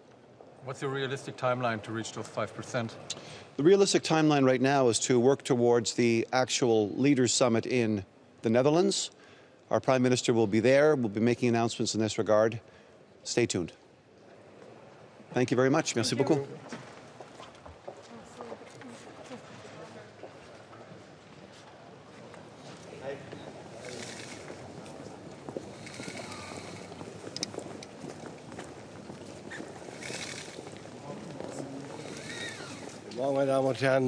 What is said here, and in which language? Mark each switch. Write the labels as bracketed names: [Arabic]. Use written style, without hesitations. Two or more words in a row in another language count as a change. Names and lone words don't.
[English] What's your realistic timeline to reach those 5%? The realistic timeline right now is to work towards the actual Leaders' Summit in the Netherlands. Our Prime Minister will be there. We'll be making announcements in this regard. Stay tuned. Thank you very much. [French] Merci beaucoup. [German] Guten Morgen, meine Damen und Herren.